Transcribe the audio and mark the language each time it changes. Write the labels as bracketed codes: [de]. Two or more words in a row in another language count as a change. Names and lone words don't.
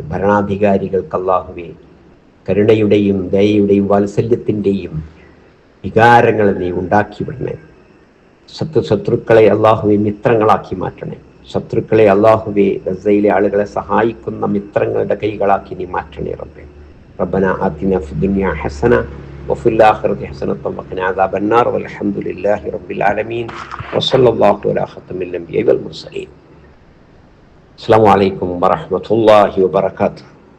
[ml] ഭരണാധികാരികൾക്ക് അല്ലാഹുവേ കരുണയുടെയും ദയയുടെയും വാത്സല്യത്തിൻ്റെയും വികാരങ്ങൾ നീ ഉണ്ടാക്കി വിടണേ. ശത്രുക്കളെ അല്ലാഹുവേ മിത്രങ്ങളാക്കി മാറ്റണേ. ശത്രുക്കളെ അല്ലാഹുവേ ഗസയിലെ ആളുകളെ സഹായിക്കുന്ന മിത്രങ്ങളുടെ കൈകളാക്കി നീ മാറ്റണേ റബ്ബേ. [ar] ربنا آتنا في الدنيا حسنة وفي الآخرة حسنة وقنا عذاب النار والحمد لله رب العالمين وصلى الله على خاتم الأنبياء والمرسلين. السلام عليكم ورحمة الله وبركاته.